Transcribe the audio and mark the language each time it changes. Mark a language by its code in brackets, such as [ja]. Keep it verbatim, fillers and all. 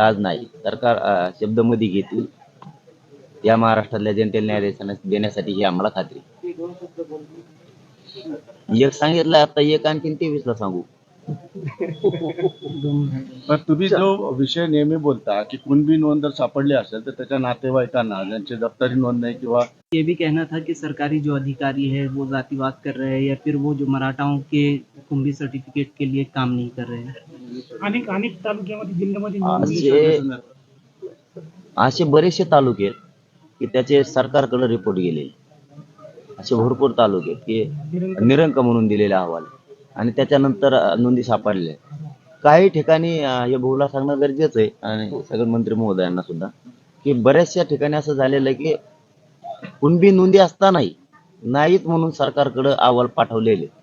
[mr] आज नाही सरकार अं, शब्द मध्ये घेतील या महाराष्ट्रातल्या जनतेला न्याय देण्यास- देण्यासाठी ही आम्हाला खात्री आहे. एक सांगितलं आता, एक आणखीन तेवीस ला सांगू. पण तुम्ही जो विषय नेहमी बोलता की कुणबी नोंद जर सापडली असेल तर त्याच्या नातेवाईकांना, ज्यांचे दप्तरी नोंद नाही किंवा [hi] ये भी कहना था कि सरकारी जो अधिकारी है वो जातिवाद कर रहे हैं या फिर वो जो मराठाओं के कुंभी सर्टिफिकेट के लिए काम नहीं कर रहे हैं. [mr] अनेक अनेक तालुक्यामध्ये जिल्ह्यामध्ये नोंदी- असे असे बरेचसे तालुके आहेत की त्याचे सरकारकडे रिपोर्ट गेले. असे भरपूर तालुके आहेत की निरंक म्हणून दिलेला अहवाल आणि त्याच्यानंतर अं, नोंदी सापडल्या. काही ठिकाणी अं, हे बहुला सांगणं गरजेचं आहे आणि सगळं मंत्री महोदयांना सुद्धा, की बऱ्याचशा ठिकाणी असं झालेलं आहे की कुणबी नोंदी असतानाही नाहीत म्हणून सरकारकडे अहवाल पाठवलेले.